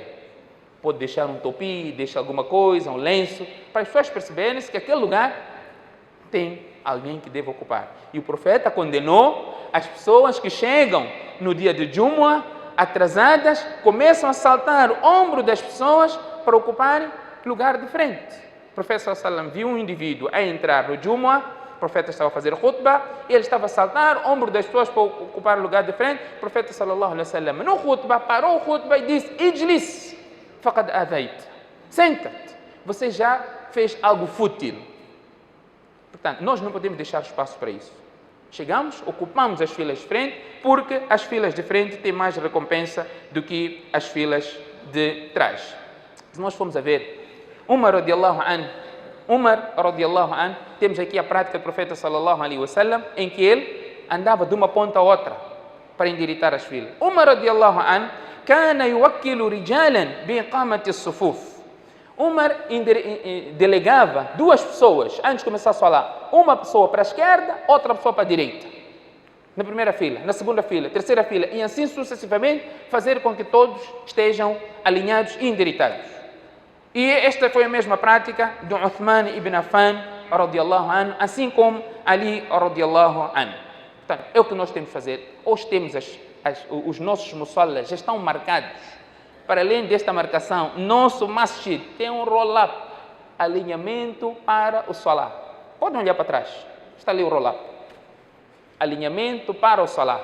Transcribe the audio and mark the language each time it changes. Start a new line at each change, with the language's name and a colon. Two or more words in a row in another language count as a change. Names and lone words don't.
Portuguese: Pode deixar um topi, deixar alguma coisa, um lenço, para as pessoas perceberem que aquele lugar tem alguém que deve ocupar. E o profeta condenou as pessoas que chegam no dia de Jumu'ah, atrasadas, começam a saltar o ombro das pessoas para ocuparem lugar de frente. O profeta
Arabic: صلى الله عليه وسلم
Portuguese: viu um indivíduo a entrar no Jumu'ah, o profeta estava a fazer khutbah, e ele estava a saltar o ombro das pessoas para ocupar o lugar de frente. O profeta
Arabic: صلى الله عليه وسلم
Portuguese: no khutbah parou o khutbah e disse:
Arabic: "اجلس فقد آذيت."
Portuguese: Senta-te, você já fez algo fútil. Portanto, nós não podemos deixar espaço para isso. Chegamos, ocupamos as filas de frente, porque as filas de frente têm mais recompensa do que as filas de trás. Se nós formos a ver,
Arabic: Umar رضي الله عنه,
Portuguese: temos aqui a prática do profeta
Arabic: صلى الله عليه وسلم,
Portuguese: em que ele andava de uma ponta a outra para endireitar as filas.
Arabic: عمر رضي الله عنه كان يوكل رجالا بإقامة الصفوف.
Portuguese: Umar delegava duas pessoas antes de começar a falar. Uma pessoa para a esquerda, outra pessoa para a direita. Na primeira fila, na segunda fila, terceira fila, e assim sucessivamente, fazer com que todos estejam alinhados e endireitados. E esta foi a mesma prática de Uthman ibn Affan
Arabic: رضي الله عنه,
Portuguese: assim como Ali
Arabic: رضي الله عنه.
Portuguese: Portanto, é o que nós temos que fazer. Hoje temos os nossos musallas já estão marcados. Para além desta marcação, nosso masjid tem um roll-up, alinhamento para o salah. Podem olhar para trás, está ali o roll-up. Alinhamento para o salah.